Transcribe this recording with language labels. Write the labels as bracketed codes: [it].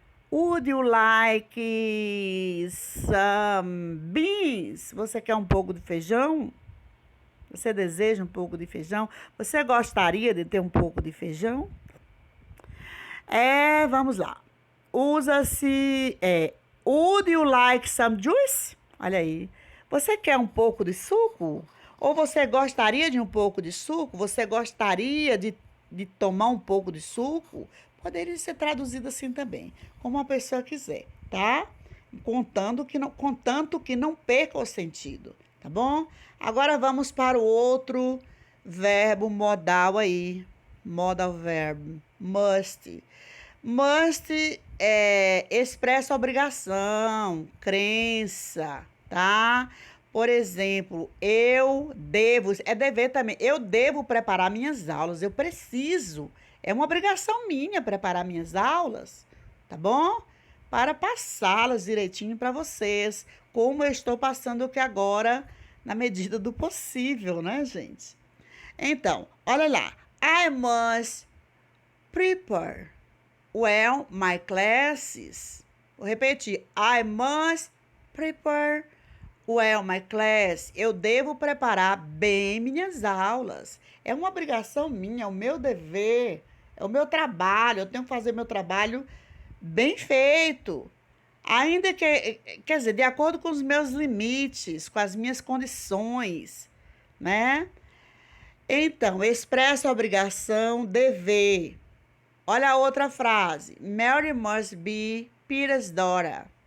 [en] Would you like some beans? [pt] Você quer um pouco de feijão? Você deseja um pouco de feijão? Você gostaria de ter um pouco de feijão? Vamos lá. [en] Usa-se, would you like some juice? [pt] Olha aí. Você quer um pouco de suco? Ou você gostaria de um pouco de suco? Você gostaria de tomar um pouco de suco? Poderia ser traduzido assim também, como a pessoa quiser, tá? Contanto que não perca o sentido, tá bom? Agora vamos para o outro verbo modal aí. Modal verb, must. Must expressa obrigação, crença, tá? Por exemplo, eu devo, é dever também, eu devo preparar minhas aulas, eu preciso, é uma obrigação minha preparar minhas aulas, tá bom? Para passá-las direitinho para vocês, como eu estou passando aqui agora, na medida do possível, né, gente? Então, olha lá. [en] I must prepare well my classes. Vou repetir. I must prepare well my class. [pt] Eu devo preparar bem minhas aulas. É uma obrigação minha, é o meu dever, é o meu trabalho. Eu tenho que fazer meu trabalho bem feito. Ainda que, quer dizer, de acordo com os meus limites, com as minhas condições, né? Então, expressa obrigação, dever. Olha a outra frase. [en] Mary must be Peter's daughter.